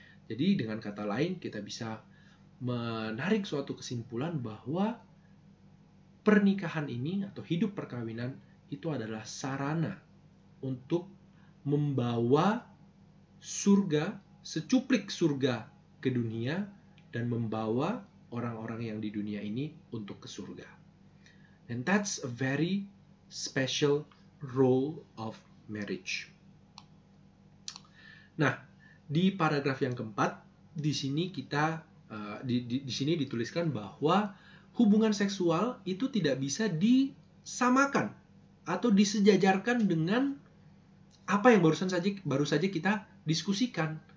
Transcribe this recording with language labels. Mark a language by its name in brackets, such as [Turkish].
[Indonesian] Jadi dengan kata lain kita bisa menarik suatu kesimpulan bahwa pernikahan ini atau hidup perkawinan itu adalah sarana untuk membawa surga, secuplik surga ke dunia dan membawa orang-orang yang di dunia ini untuk ke surga. [English] And that's a very special role of marriage. [Indonesian] Nah, di paragraf yang keempat, di sini kita di sini dituliskan bahwa hubungan seksual itu tidak bisa disamakan atau disejajarkan dengan apa yang baru saja kita diskusikan.